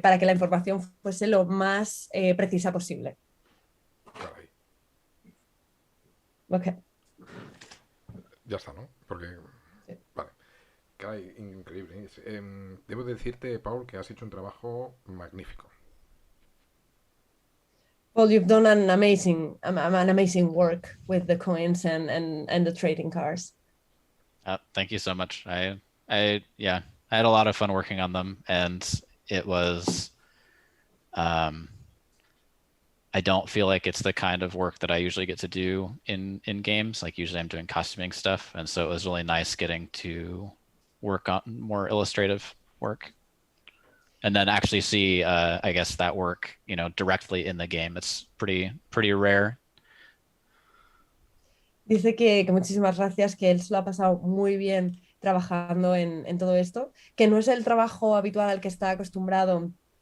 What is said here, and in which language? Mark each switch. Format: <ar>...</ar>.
<es>Para que la información fuese lo más precisa posible. caray. Ok. Ya está, ¿no? Porque... Sí. Vale. Caray, increíble. Debo decirte, Paul, que has hecho un trabajo magnífico.</es> <en>Well, you've done an amazing work with the coins and the trading cards. Thank you so much. I had a lot of fun working on them, and it was, I don't feel like it's the kind of work that I usually get to do in games. Like, usually I'm doing costuming stuff, and so it was really nice getting to work on more illustrative work, and then actually see, I guess, that work, directly in the game. It's pretty rare.</en> <es>Dice que muchísimas gracias, que él se lo ha pasado muy bien trabajando en todo esto, que no es el trabajo habitual al que está acostumbrado</es>